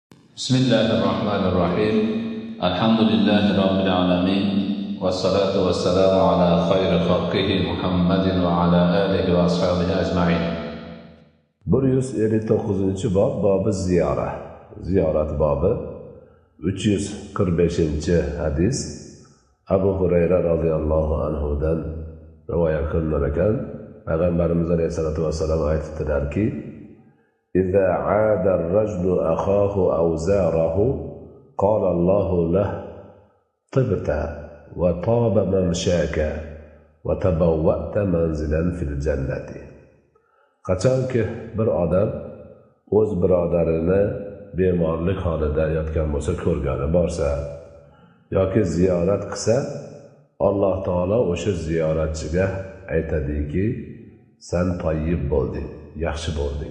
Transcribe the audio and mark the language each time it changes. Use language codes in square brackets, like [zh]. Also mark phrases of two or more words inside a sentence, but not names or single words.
[ar] بسم الله الرحمن الرحيم الحمد لله رب العالمين والصلاة والسلام على خير خلقه محمد وعلى آله وأصحابه أجمعين. [uz] 159 bob bobi ziyorat bobi 345 hadis Abu Hurayra radhiyallohu anhudan rivoyat qilingan ekan. Payg'ambarimiz [ar] عليه الصلاة والسلام [uz] aytdilarki: [ar] إذا عاد الرجل أخاه أو زاره قال الله له طبت وطاب ممشاك وتبوأت منزلا في الجنة. [uz] Qachonki bir odam o'z birodarini bemorlik holida yotgan bo'lsa, ko'rgani borsa yoki ziyorat qilsa, Alloh taolo o'sha ziyoratchiga aytadiki: sen toyib bo'lding, yaxshi bo'lding.